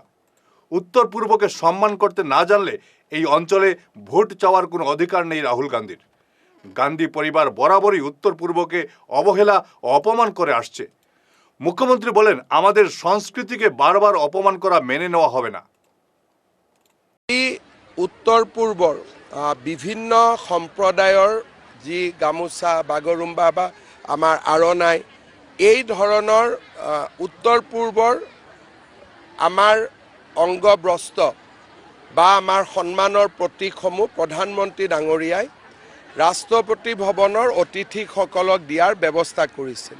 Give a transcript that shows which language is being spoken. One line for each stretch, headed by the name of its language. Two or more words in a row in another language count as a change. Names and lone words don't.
Bangla: উত্তর পূর্বকে সম্মান করতে না জানলে এই অঞ্চলে ভোট চাওয়ার কোনো অধিকার নেই রাহুল গান্ধীর। গান্ধী পরিবার বরাবরই উত্তর পূর্বকে অবহেলা ও অপমান করে আসছে। মুখ্যমন্ত্রী বলেন, আমাদের সংস্কৃতিকে বারবার অপমান করা মেনে নেওয়া হবে না।
Assamese: উত্তৰ পূৰ্বৰ বিভিন্ন সম্প্ৰদায়ৰ যি গামোচা, বাগৰুম্বা বা আমাৰ আৰণাই, এই ধৰণৰ উত্তৰ পূৰ্বৰ আমাৰ অংগবস্ত্ৰ বা আমাৰ সন্মানৰ প্ৰতীকসমূহ প্ৰধানমন্ত্ৰী ডাঙৰীয়াই ৰাষ্ট্ৰপতি ভৱনৰ অতিথিসকলক দিয়াৰ ব্যৱস্থা কৰিছিল।